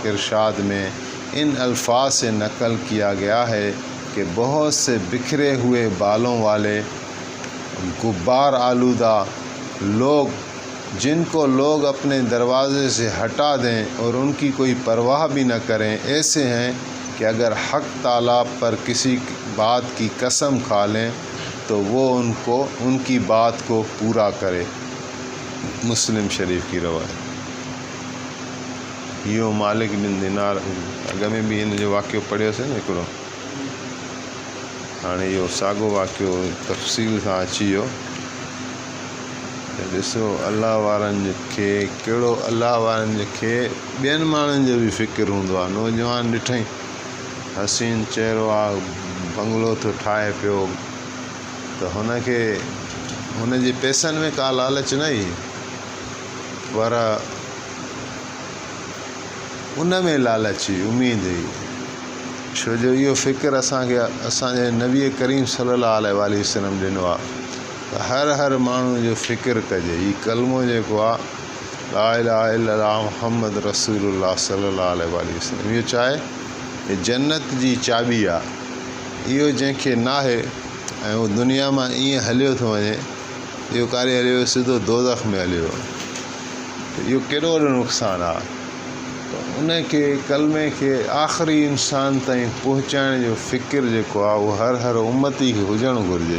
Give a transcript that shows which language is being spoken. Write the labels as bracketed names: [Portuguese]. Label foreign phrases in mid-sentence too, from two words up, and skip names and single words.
[Urdu] ارشاد میں ان الفاظ سے نقل کیا گیا ہے کہ بہت سے بکھرے ہوئے بالوں والے غبار آلودہ لوگ جن کو لوگ اپنے دروازے سے ہٹا دیں اور ان کی کوئی پرواہ بھی نہ کریں، ایسے ہیں کہ اگر حق تعالیٰ پر کسی بات کی قسم کھا لیں تو وہ ان کی بات کو پورا کرے۔ مسلم شریف کی روایت۔ [Sindhi] یہ مالک بن دینار اگے میں بھی ان جو واقعو پڑھیو سے ہکڑو، ہاں یہ ساگو واقعو تفصیل سے اچی ویو۔ ॾिसो अलाह वारनि खे कहिड़ो अलाह वारनि खे ॿियनि माण्हुनि जो बि फ़िक्र हूंदो आहे। नौजवान ॾिठई हसीन चहिरो आहे, बंगलो थो ठाहे पियो, त हुनखे हुनजे पैसनि में का लालच न हुई, पर उन में लालच हुई, उमेद हुई। छो जो इहो फ़िक्र असांजे नबी करीम [Arabic] صلى الله عليه وسلم [Sindhi] ॾिनो आहे। हर माण्हू जो फ़िक्र कजे। हीउ कलमो जेको आहे [Arabic] لا إله إلا الله محمد رسول الله صلى الله عليه وسلم, [Sindhi] इहो छा आहे जन्नत जी चाबी आहे। इहो जंहिंखे नाहे ऐं उहो दुनिया मां ईअं हलियो थो वञे, इहो कारे हलियो, सिधो दोज़ख में हलियो, त इहो केॾो वॾो नुक़सानु आहे। त उनखे कलमे खे आख़िरी इंसान ताईं पहुचाइण जो फ़िक्र जेको आहे उहो हर उम्मती खे हुजणु घुरिजे।